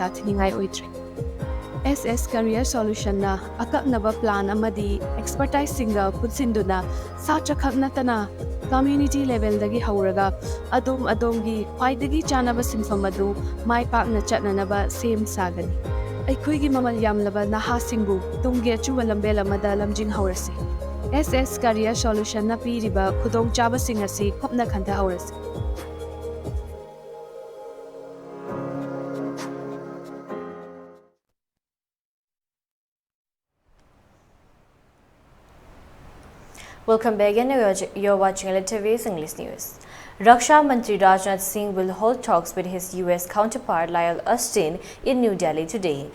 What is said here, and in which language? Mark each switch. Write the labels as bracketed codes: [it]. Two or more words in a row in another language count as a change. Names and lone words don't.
[mni] thiningai oitre SS Career Solution na akaknaba plan amadi expertise singa putsinduna satra khaknatana [en] community level [mni] dagi hauraga adom gi khwaidagi chanaba sinfam adu mai pakna chatnanaba same sagani aikhoigi mamal yamlaba naha singbu tungge chuwa lambel amada lamjing haurasi SS Career Solution na piriba khudong chaba singasi khopna khanta haurasi [en] Welcome back again. You're watching ELITETV's English News. Raksha Mantri Rajnath Singh will hold talks with his US counterpart Lyle Austin in New Delhi today.